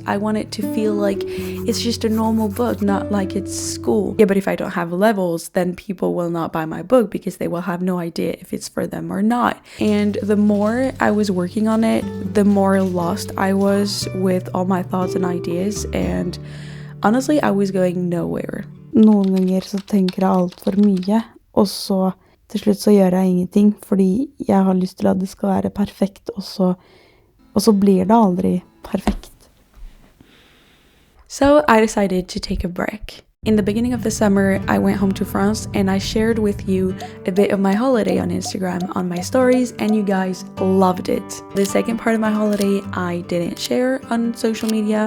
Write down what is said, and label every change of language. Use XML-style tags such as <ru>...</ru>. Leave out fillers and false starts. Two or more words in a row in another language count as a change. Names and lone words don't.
<en>I want it to feel like it's just a normal book, not like it's school. Yeah, but if I don't have levels, then people will not buy my book because they will have no idea if it's for them or not. And the more I was working on it, the more lost I was with all my thoughts and ideas, and honestly, I was going nowhere.</en> <no>Noen ganger så tenker jeg alt for mye, og så til slutt så gjør jeg ingenting, fordi jeg har lyst til at det skal være perfekt, og så blir det aldri perfekt.</no> <en>So I decided to take a break. In the beginning of the summer, I went home to France and I shared with you a bit of my holiday on Instagram on my stories, and you guys loved it. The second part of my holiday, I didn't share on social media.</en>